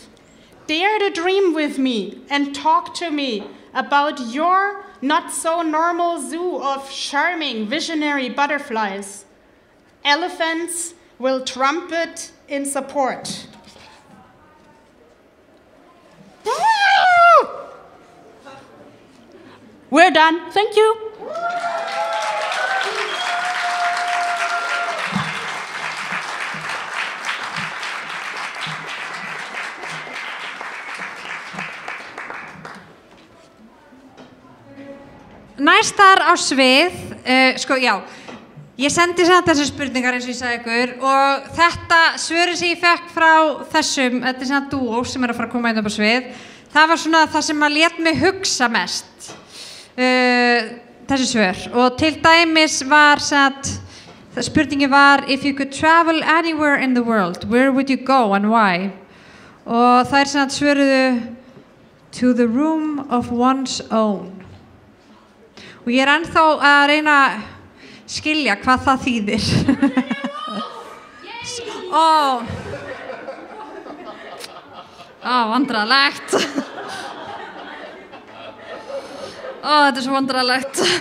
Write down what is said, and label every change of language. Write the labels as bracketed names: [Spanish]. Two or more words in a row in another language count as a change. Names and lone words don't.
[English] Dare to dream with me and talk to me about your not-so-normal zoo of charming, visionary butterflies. Elephants will trumpet in support. We're done. Thank you. [Icelandic] Næstar á svið, ég sendi samt þessar spurningar eins og ég sagði ykkur og þetta svörin sem ég fekk frá þessum, þetta er svona dúó sem er að fara að koma inn upp á svið, það var svona það sem að lét mig hugsa mest, þessi svör, og til dæmis var spurningin var, [English] if you could travel anywhere in the world, where would you go and why? [Icelandic] Og það er svona svöruðu, [English] to the room of one's own. [Icelandic] Og ég er ennþá að reyna að skilja hvað það þýðir. Vandræðalegt. Þetta er svo vandræðalegt.